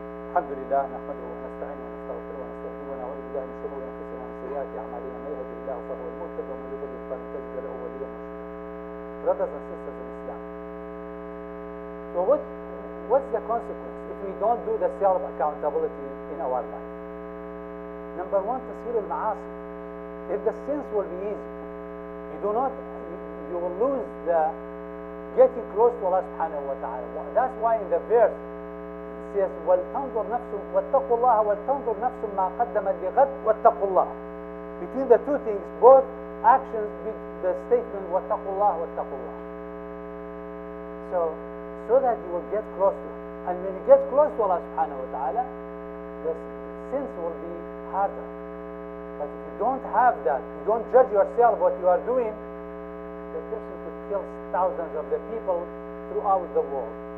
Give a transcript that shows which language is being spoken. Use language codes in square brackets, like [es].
[ar] الحمد لله نحمده ونستعينه ونستغفره ونستهديه ونعوذ بالله من شرور انفسنا ومن سيئات اعمالنا من يهده الله فهو المهتد ومن يضلل فلن تجد له وليا مرشدا. [en] Brothers and sisters in Islam. So what's the consequence if we don't do the self-accountability in our life? Number one, [ar] تسهيل المعاصي. [en] If the sins will be easy, you will lose the getting close to Allah subhanahu wa ta'ala. That's why in the verse it says, [ar] وَلْتَنْظُرْ نَفْسٌ وَاتَّقُوا اللَّهَ وَلْتَنْظُرْ نَفْسٌ مَا قَدَّمَتْ لِغَدٍ وَاتَّقُوا اللَّهَ. [en] Between the two things, both actions, the statement [ar] وَاتَّقُوا اللَّهَ وَاتَّقُوا اللَّهَ. [en] So that you will get close to Him. And when you get close to Allah subhanahu wa ta'ala, the sins will be harder. But if you don't have that, you don't judge yourself what you are doing, the person could kill thousands of the people throughout the world.